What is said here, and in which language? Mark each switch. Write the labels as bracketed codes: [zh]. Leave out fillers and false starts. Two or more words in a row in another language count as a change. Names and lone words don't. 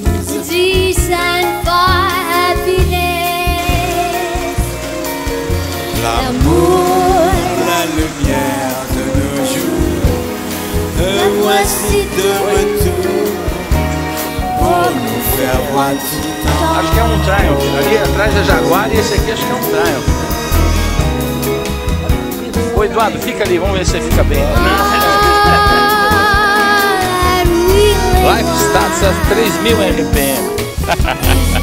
[en] designed for happiness. [fr] l'amour, la lumière de nos jours, que voici de retour pour nous faire voir tout en [pt] Acho que é um Triumph. Ali atrás é Jaguar e esse aqui acho que é um Triumph. Ô Eduardo, fica ali, vamos ver se você fica bem. [en] All I really Life Stats a 3000 RPM.